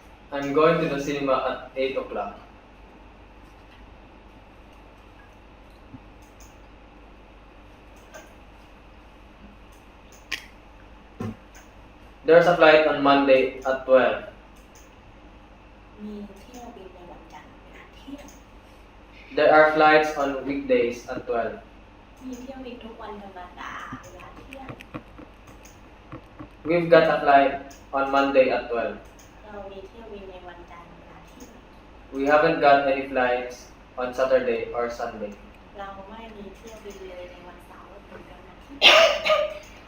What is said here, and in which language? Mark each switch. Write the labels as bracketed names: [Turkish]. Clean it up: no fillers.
[English] I'm going to the cinema at 8 o'clock. There's a flight on Monday at 12. [Thai] มีเที่ยวบินในวันจันทร์เวลาเที่ยง [English] There are flights on weekdays at 12. [Thai] มีเที่ยวบินทุกวันธรรมดาเวลาเที่ยง [English] We've got a flight on Monday at 12. [Thai] เรามีเที่ยวบินในวันจันทร์เวลาเที่ยง [English] We haven't got any flights on Saturday or Sunday. [Thai] เราไม่มีเที่ยวบินเลยในวันเสาร์หรือวันอาทิตย์